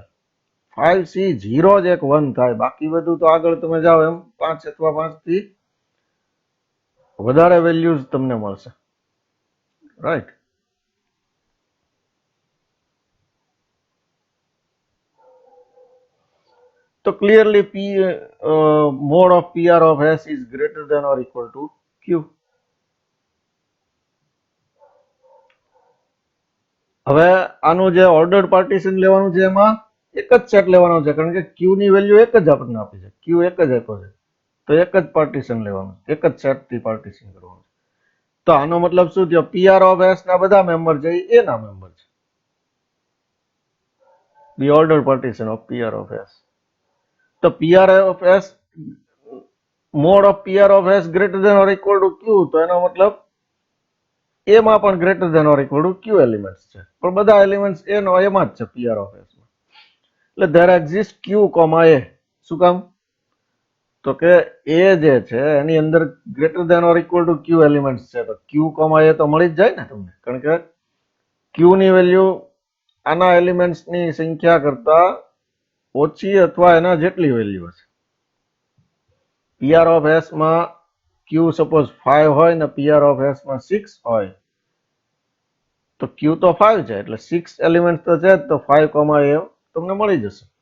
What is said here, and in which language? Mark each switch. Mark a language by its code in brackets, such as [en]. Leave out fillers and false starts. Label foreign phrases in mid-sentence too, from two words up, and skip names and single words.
[gu] 5C0 જ એક 1 થાય, બાકી બધું તો આગળ તમે જાઓ એમ 5 અથવા 5 થી વધારે વેલ્યુઝ તમને મળશે, રાઈટ? તો ક્લિયરલી [en] mod of PR of S is greater than or equal to Q. [gu] હવે આનું જે ઓર્ડર્ડ પાર્ટીશન લેવાનું છે એમાં એક જ સેટ લેવાનો છે, કારણ કે Q ની વેલ્યુ એક જ આપણને આપી છે, Q એક જ આપ્યો છે, તો એક જ પાર્ટીશન લેવાનું, એક જ સેટ થી પાર્ટીશન કરવાનું. તો આનો મતલબ શું થયો? PR of S ના બધા મેમ્બર છે એ A ના મેમ્બર છે. [en] The ordered partition of PR of S. તો PR of S, mod of PR of S greater than or equal to Q, [gu] તો એનો મતલબ A માં પણ [en] greater than or equal to Q [gu] એલિમેન્ટ્સ છે, પણ બધા એલિમેન્ટ્સ A નો A માં જ છે [en] PR of S માં. [gu] એટલે [en] there exists Q, A. [gu] શું કામ? તો કે A જે છે એની અંદર [en] greater than or equal to Q [gu] એલિમેન્ટ્સ છે, તો Q, A તો મળી જ જાય ને તમને, કારણ કે Q ની વેલ્યુ આના એલિમેન્ટ્સ ની સંખ્યા કરતા ઓછી અથવા એના જેટલી વેલ્યુ હશે. PR of S માં Q સપોઝ 5 હોય ને PR of S માં 6 હોય, તો Q તો 5 છે, એટલે 6 એલિમેન્ટ તો છે જ, તો 5, A તમને મળી જશે.